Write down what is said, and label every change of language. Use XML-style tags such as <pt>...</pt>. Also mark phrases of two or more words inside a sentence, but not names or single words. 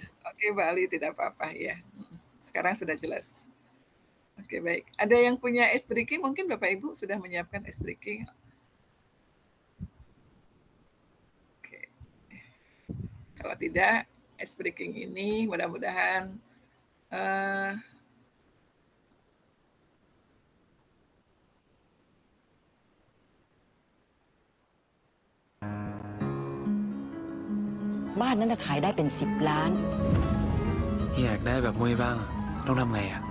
<id>oke Mbak Ali, tidak apa-apa ya. Sekarang sudah jelas. Oke baik. Ada yang punya</id> <en>ice breaking?</en> <id>Mungkin Bapak Ibu sudah menyiapkan</id> <en>ice breaking.</en> <id>Oke. Kalau tidak,</id> <en>ice breaking</en> <id>ini mudah-mudahan</id> <th>บ้านนั้นขายได้เป็น10 ล้าน เฮียอยากได้แบบมุ้ยบ้างอะต้องทำไงอ่ะ</th>